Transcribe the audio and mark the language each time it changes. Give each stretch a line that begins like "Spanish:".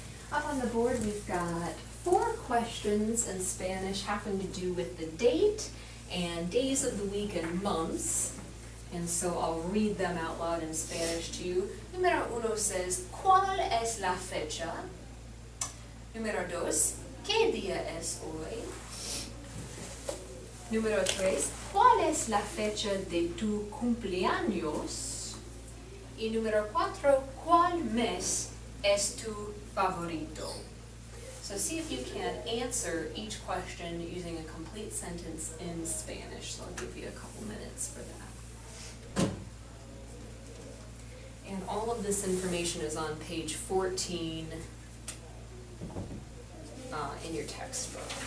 English: Up on the board we've got 4 questions in Spanish having to do with the date and days of the week and months. And so I'll read them out loud in Spanish to you.
Spanish: Número 1 says, ¿Cuál es la fecha? Número 2, ¿qué día es hoy? Número 3, ¿cuál es la fecha de tu cumpleaños? Y número 4, ¿cuál mes es tu favorito?
English: So see if you can answer each question using a complete sentence in Spanish. So I'll give you a couple minutes for that. And all of this information is on page 14 in your textbook.